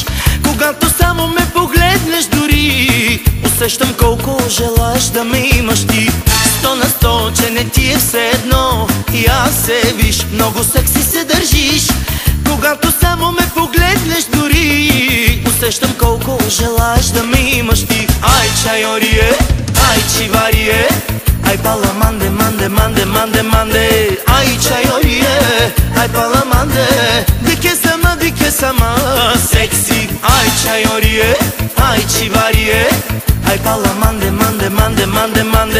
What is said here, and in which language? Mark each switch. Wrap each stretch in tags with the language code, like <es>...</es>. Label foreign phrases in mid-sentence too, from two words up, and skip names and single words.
<bg>Когато само ме погледнеш дори, усещам колко желаеш да ме имаш ти. 100%, че не ти е все едно, я се виж, много секси се държиш. Когато само ме погледнеш дори, усещам колко желаеш да ме имаш ти.</bg> <rom>Ай чайорие, ай чиварие, ai palamande, mande, mande, mande, mande. Ai chayorie, ai palamande, di che sama, sexy. Ai chayorie, ai chivarie, ai palamande, mande, mande, mande, mande.</rom>